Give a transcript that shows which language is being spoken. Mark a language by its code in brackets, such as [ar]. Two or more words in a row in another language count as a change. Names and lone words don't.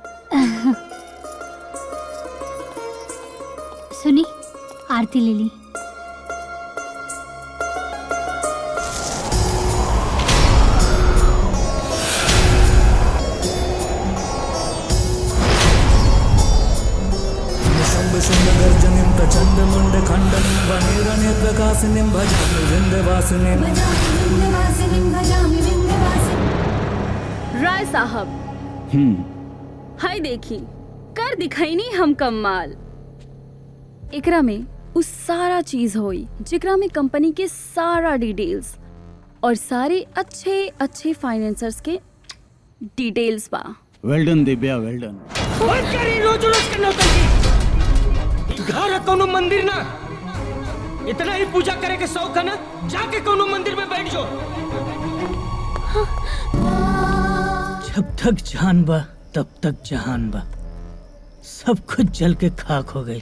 [bho] सुनी, आरती ले ली। [sa] गर्जनिं प्रचंड मुंड खंडनिं वनेरने प्रकाशिनीं भजामि विंध्यवासिनीं। [bho] राय साहब, हाय देखी कर दिखाई नहीं हम कमाल। एकरा में उस सारा चीज होई जिकरा में कंपनी के सारा डिटेल्स और सारे अच्छे अच्छे फाइनेंसर्स के डिटेल्स बा। [en] well done Divya, well done. [bho] मत करी रोज रोज के नौटंकी। घर कोनो मंदिर ना, इतना ही पूजा करे के शौक है ना, जाके कोनो मंदिर में बैठ जाओ। जब तक जान बा तब तक जहान बा, सब कुछ जल के खाक हो गई।